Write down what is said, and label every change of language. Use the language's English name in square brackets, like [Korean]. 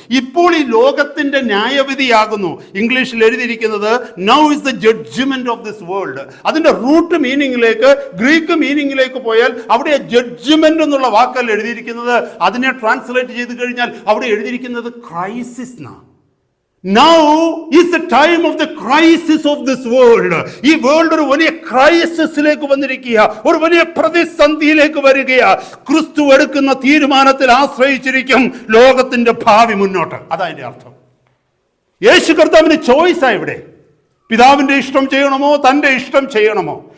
[Malayalam] ഇപ്പോൾ ഈ ലോകത്തിന്റെ ന്യായവിധിയാകുന്നു. ഇംഗ്ലീഷിൽ എഴുതിയിരിക്കുന്നത് [English] Now is the judgement of this world. [Malayalam] അതിന്റെ റൂട്ട് മീനിങ്ങിലേക്ക്, ഗ്രീക്ക് മീനിങ്ങിലേക്ക് പോയാൽ അവിടെ ജഡ്ജ്മെന്റ് എന്നുള്ള വാക്കല്ല എഴുതിയിരിക്കുന്നത്. അതിനെ ട്രാൻസ്ലേറ്റ് ചെയ്ത് കഴിഞ്ഞാൽ അവിടെ എഴുതിയിരിക്കുന്നത് ക്രൈസിസ് എന്നാണ്. [English] Now is the time of the crisis of this world. [Malayalam] ഈ വേൾഡ് ഒരു വലിയ ക്രൈസിസിലേക്ക് വന്നിരിക്കുക, ഒരു വലിയ പ്രതിസന്ധിയിലേക്ക് വരികയാ. ക്രിസ്തു എടുക്കുന്ന തീരുമാനത്തിൽ ആശ്രയിച്ചിരിക്കും ലോകത്തിന്റെ ഭാവി മുന്നോട്ട്. അതതിന്റെ അർത്ഥം. യേശു കർത്താവിന് ചോയ്സാ ഇവിടെ. പിതാവിന്റെ ഇഷ്ടം ചെയ്യണമോ തന്റെ ഇഷ്ടം ചെയ്യണമോ?